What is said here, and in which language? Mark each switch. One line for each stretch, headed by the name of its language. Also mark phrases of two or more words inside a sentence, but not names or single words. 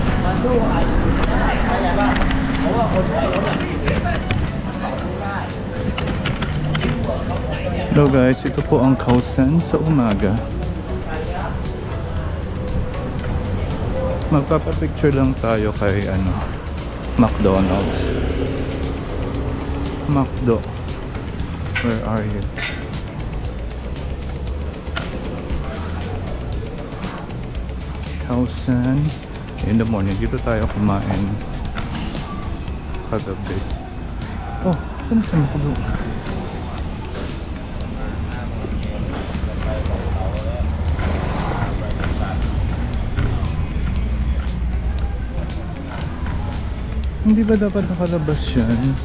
Thai: สู้อาจจะได้เข้าใจป่ะเพราะว่าคนใช้รถแบบนี้สู้ได้
English: Hello guys,
Filipino: ito po ang Kausan sa umaga. Magpapapicture lang tayo kay McDonald's. McDo,
English: where are you? Kausan in the morning.
Filipino: Dito tayo kumain kagabi. Oh, saan sa McDo? Hindi ba dapat nakalabas yan?